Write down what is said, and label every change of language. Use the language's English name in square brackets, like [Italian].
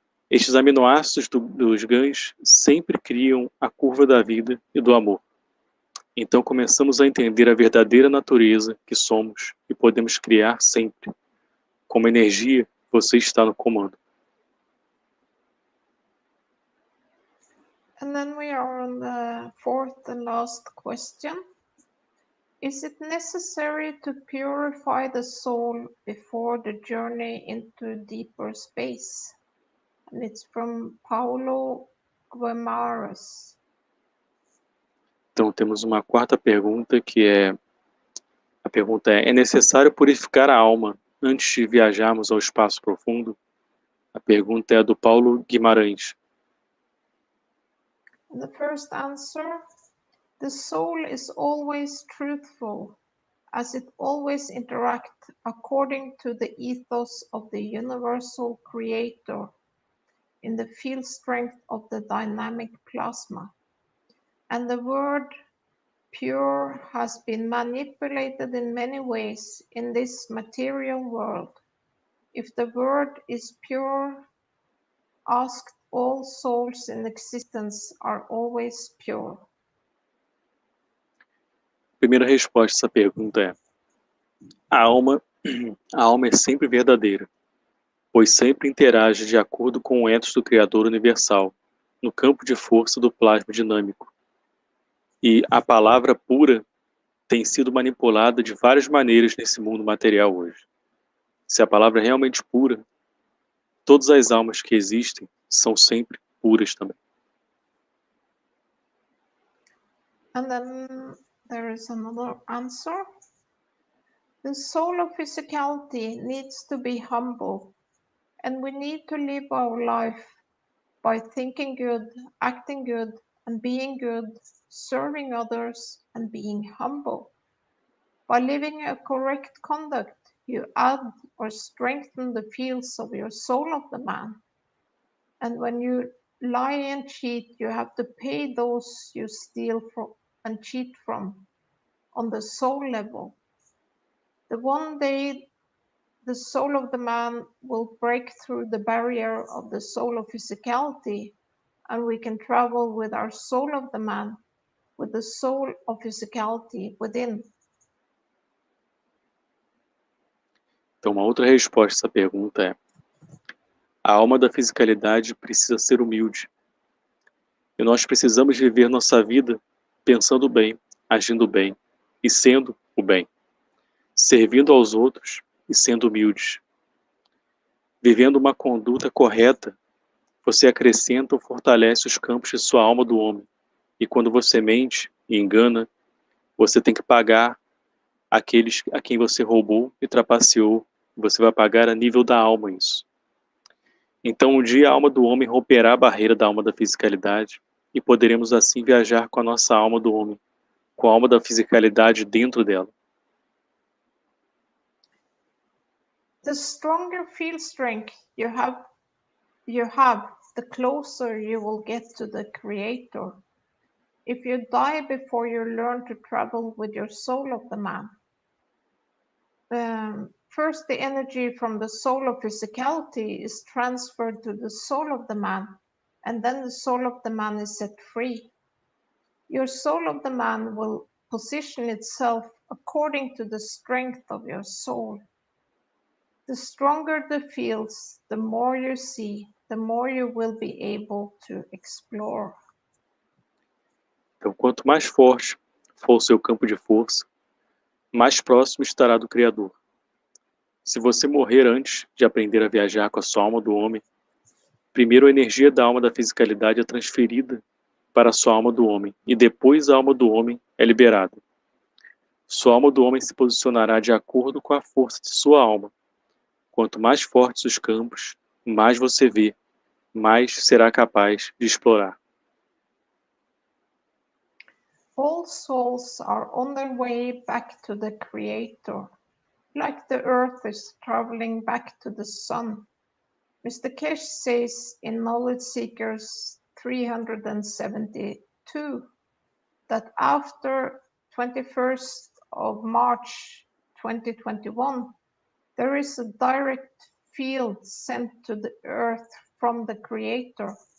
[Portuguese] Estes aminoácidos dos GANs sempre criam a curva da vida e do amor. Então começamos a entender a verdadeira natureza que somos e podemos criar sempre. Como energia, você está no comando. [English] And then we are on the fourth and last question. Is it necessary to purify the soul before the journey into deeper space? And it's from Paulo Guimarães. [Portuguese] Então temos uma quarta pergunta a pergunta é necessário purificar a alma antes de viajarmos ao espaço profundo? A pergunta é a do Paulo Guimarães. [English] The first answer, The soul is always truthful, as it always interacts according to the ethos of the universal creator in the field strength of the dynamic plasma. And the word pure has been manipulated in many ways in this material world. If the word is pure, asked, all souls in existence are always pure. [Portuguese] Primeira resposta a essa pergunta é: a alma é sempre verdadeira, pois sempre interage de acordo com o ethos do Criador universal, no campo de força do plasma dinâmico. E a palavra pura tem sido manipulada de várias maneiras nesse mundo material hoje. Se a palavra é realmente pura, todas as almas que existem são sempre puras também. [English] And then there is another answer. The soul of physicality needs to be humble, and we need to live our life by thinking good, acting good, and being good, serving others, and being humble. By living a correct conduct, you add or strengthen the fields of your soul of the man. And when you lie and cheat, you have to pay those you steal from and cheat from on the soul level. The one day the soul of the man will break through the barrier of the soul of physicality, and we can travel with our soul of the man, with the soul of physicality within. [Portuguese] Então, uma outra resposta a essa pergunta é: a alma da fisicalidade precisa ser humilde. E nós precisamos viver nossa vida pensando bem, agindo bem e sendo o bem, servindo aos outros e sendo humildes. Vivendo uma conduta correta, você acrescenta ou fortalece os campos de sua alma do homem. E quando você mente e engana, você tem que pagar aqueles a quem você roubou e trapaceou. Você vai pagar a nível da alma isso. Então um dia a alma do homem romperá a barreira da alma da fisicalidade e poderemos assim viajar com a nossa alma do homem, com a alma da fisicalidade dentro dela. [English] The stronger field strength you have, the closer you will get to the Creator. If you die before you learn to travel with your soul of the man, first the energy from the soul of physicality is transferred to the soul of the man, and then the soul of the man is set free. Your soul of the man will position itself according to the strength of your soul. The stronger the fields, the more you see, the more you will be able to explore. [Portuguese] Então, quanto mais forte for o seu campo de força, mais próximo estará do Criador. Se você morrer antes de aprender a viajar com a sua alma do homem, primeiro a energia da alma da fisicalidade é transferida para a sua alma do homem, e depois a alma do homem é liberada. Sua alma do homem se posicionará de acordo com a força de sua alma. Quanto mais fortes os campos, mais você vê, mais será capaz de explorar. [English] All souls are on their way back to the Creator, like the earth is traveling back to the sun. Mr. Kesh says in Knowledge Seekers 372 that after 21st of March 2021, there is a direct field sent to the earth from the Creator.